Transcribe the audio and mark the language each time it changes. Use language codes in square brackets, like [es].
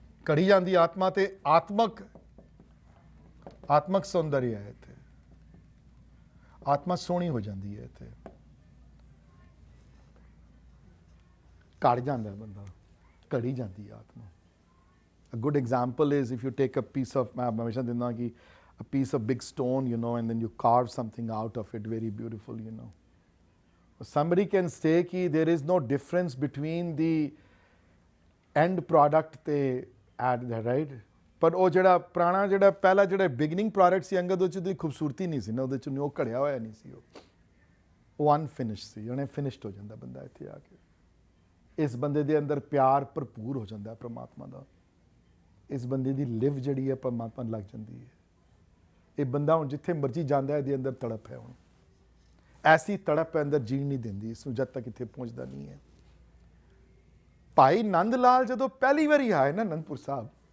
[pa] ਘੜੀ ਜਾਂਦੀ ਆਤਮਾ ਤੇ ਆਤਮਕ ਸੌਂਦਰਯ ਹੈ ਇੱਥੇ ਆਤਮਾ ਸੋਹਣੀ ਹੋ ਜਾਂਦੀ ਹੈ ਇੱਥੇ ਘੜ ਜਾਂਦਾ ਬੰਦਾ ਘੜੀ ਜਾਂਦੀ ਆਤਮਾ [en] A good example is if you take a piece of, [hi] मैं हमेशा देता हूँ कि [en] a piece of big stone, you know, and then you carve something out of it, very beautiful, you know. Somebody can say कि there is no difference between the end product ਤੇ add that, right? [pa] ਪਰ ਉਹ ਜਿਹੜਾ ਪੁਰਾਣਾ ਜਿਹੜਾ ਪਹਿਲਾ ਜਿਹੜਾ beginning product ਸੀ ਅੰਗਦ ਉਹਦੇ 'ਚ ਦੀ ਖੂਬਸੂਰਤੀ ਨਹੀਂ ਸੀ ਨਾ ਉਹਦੇ 'ਚ ਉਹ ਘੜਿਆ ਹੋਇਆ ਨਹੀਂ ਸੀ ਉਹ ਅਨਫਿਨਿਸ਼ਡ ਸੀ ਉਹਨੇ ਫਿਨਿਸ਼ਡ ਹੋ ਜਾਂਦਾ ਬੰਦਾ ਇੱਥੇ ਆ ਕੇ ਇਸ ਬੰਦੇ ਦੇ ਅੰਦਰ ਪਿਆਰ ਭਰਪੂਰ ਹੋ ਜਾਂਦਾ ਪ੍ਰਮਾਤਮਾ ਦਾ ਇਸ ਬੰਦੇ ਦੀ ਲਿਵ ਜਿਹੜੀ ਹੈ ਪਰਮਾਤਮਾ ਲੱਗ ਜਾਂਦੀ ਹੈ ਇਹ ਬੰਦਾ ਹੁਣ ਜਿੱਥੇ ਮਰਜ਼ੀ ਜਾਂਦਾ ਇਹਦੇ ਅੰਦਰ ਤੜਪ ਹੈ ਹੁਣ ਐਸੀ ਤੜਪ ਹੈ ਅੰਦਰ ਜੀਣ ਨਹੀਂ ਦਿੰਦੀ ਇਸ ਨੂੰ ਜਦ ਤੱਕ ਇੱਥੇ ਪਹੁੰਚਦਾ ਨਹੀਂ ਹੈ ਭਾਈ ਨੰਦ ਲਾਲ ਜਦੋਂ ਪਹਿਲੀ ਵਾਰੀ ਆਏ ਨਾ ਅਨੰਦਪੁਰ ਸਾਹਿਬ